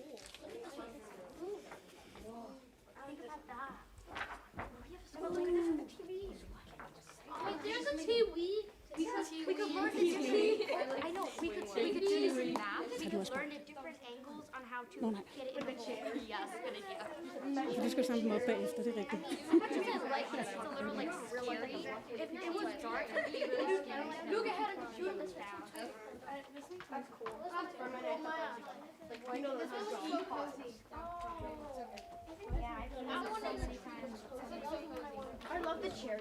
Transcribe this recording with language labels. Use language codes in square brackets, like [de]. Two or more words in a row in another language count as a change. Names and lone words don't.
[en] There's a TV. We could learn the different. I know. We could do math. We could learn the different angles on how to get it in the chair. Yes, good idea. [da] husker sådan en måde bagefter, det er rigtigt. [en] Much as I like this, it's a little like scary. If it was dark, it'd be really scary. Look ahead and shoot this down. That's cool. Like, this is so cozy. I love the cherry.